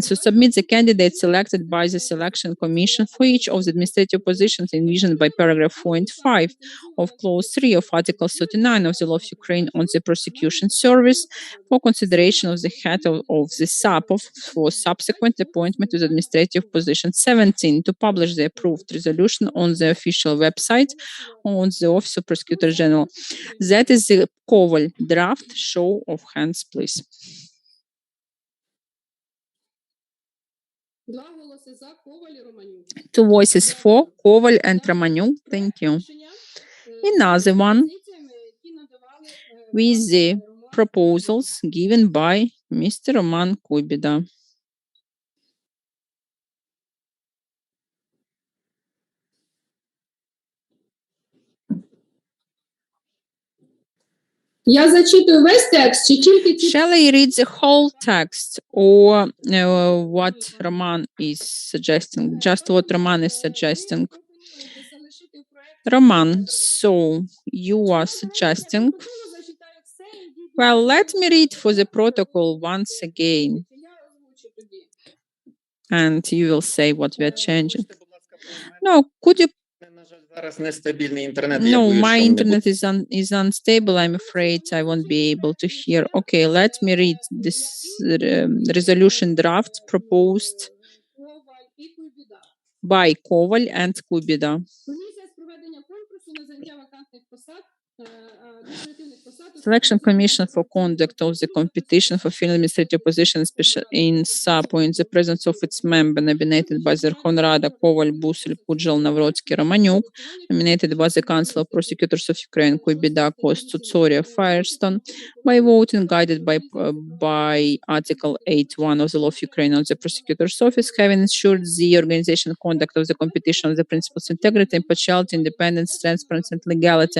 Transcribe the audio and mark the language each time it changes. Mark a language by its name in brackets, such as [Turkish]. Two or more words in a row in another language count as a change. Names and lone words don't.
[English] To submit the candidate selected by the Selection Commission for each of the administrative positions envisioned by paragraph 4 and 5 of clause 3 of Article 39 of the law of Ukraine on the prosecution service for consideration of the head of the SAPO for subsequent appointment to the administrative position. 17. To publish the approved resolution on the official website on the Office of Prosecutor General. That is the Koval draft. Show of hands, please. [Ukrainian] 2 голоси за, Коваль і Романюк. [English] 2 voices for Koval and Romaniuk. Thank you. Another one with the proposals given by Mr. Roman Kubida. [Ukrainian] Я зачитую весь текст, чи тільки ті... [English] Shall I read the whole text or what Roman is suggesting? Just what Roman is suggesting. Roman, so you are suggesting... Well, let me read for the protocol once again. And you will say what we are changing. No, could you... No, my internet is unstable. I'm afraid I won't be able to hear. Okay, let me read this resolution draft proposed. by Коваль and Кубіда. [Ukrainian] Комісія з проведення конкурсу на заняття вакантних посад, адміністративних посад. [English] Selection Commission for conduct of the competition for filling administrative positions in SAPO in the presence of its member nominated by the Верховна Рада Коваль, Бусель, Куджел, Навроцький, Романюк, nominated by the Council of Prosecutors of Ukraine, Куйбіда, Кост, Цуцорія, Firestone, by voting guided by Article 8.1 of the Law of Ukraine on the Prosecutor's Office, having ensured the organization and conduct of the competition of the principles of integrity, impartiality, independence, transparency, and legality.